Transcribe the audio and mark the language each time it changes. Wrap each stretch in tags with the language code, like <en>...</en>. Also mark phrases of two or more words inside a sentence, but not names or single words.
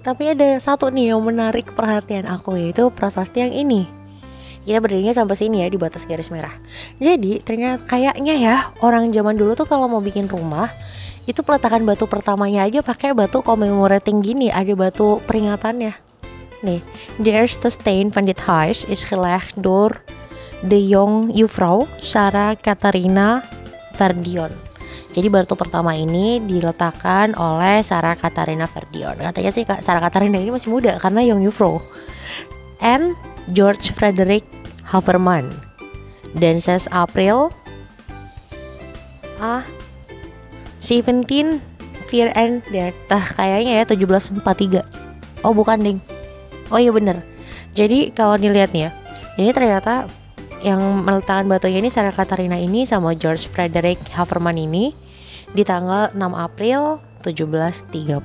<id>Tapi ada satu nih yang menarik perhatian aku, yaitu prasasti yang ini. Kita berdirinya sampai sini ya, di batas garis merah. Jadi ternyata kayaknya ya orang zaman dulu tuh kalau mau bikin rumah itu peletakan batu pertamanya aja pakai batu commemorating gini, ada batu peringatannya. Nih,</id> <nl>de eerste steen van dit huis is gelegd door de jong juffrouw Sarah Catharina Verdion.</nl> <id>Jadi batu pertama ini diletakkan oleh Sarah Catharina Verdion. Katanya sih Sarah Catharina ini masih muda karena</id> <nl>young juffrouw.</nl> <en>And George Frederick Haverman.</en> <id>Dan 6 April 17 kayaknya ya 1743. Oh bukan ding. Oh iya bener. Jadi kalau dilihat nih ya, ini ternyata yang meletakkan batunya ini Sarah Catharina ini sama George Frederick Haverman ini di tanggal 6 April 1734.</id>